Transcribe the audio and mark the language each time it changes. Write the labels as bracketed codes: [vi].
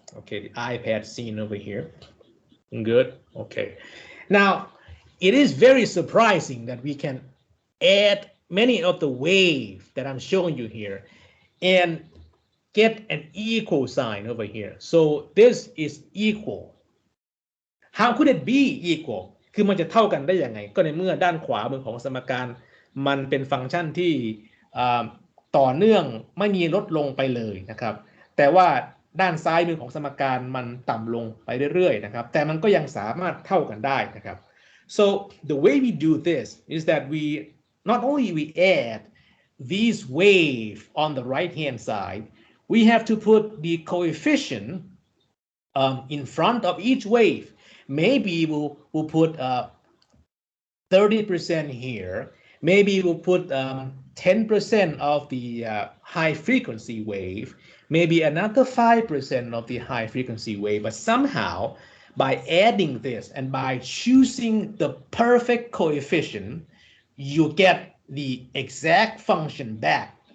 [en] Okay, the iPad scene over here. Good. Okay. Now, it is very surprising that we can add many of the waves that I'm showing you here and get an equal sign over here. So this is equal. How could it be equal? [th] คือมันจะเท่ากันได้ยังไงก็ในเมื่อด้านขวามือของสมการมันเป็นฟังก์ชันที่ต่อเนื่องไม่มีลดลงไปเลยนะครับแต่ว่าด้านซ้ายมือของสมการมันต่ำลงไปเรื่อยๆนะครับแต่มันก็ยังสามารถเท่ากันได้นะครับ [en] so the way we do this is that we not only we add these wave on the right hand side we have to put the coefficient in front of each wave. Maybe we'll put 30% here. Maybe we'll put 10% of the high frequency wave, maybe another 5% of the high frequency wave, but somehow by adding this and by choosing the perfect coefficient, you get the exact function back.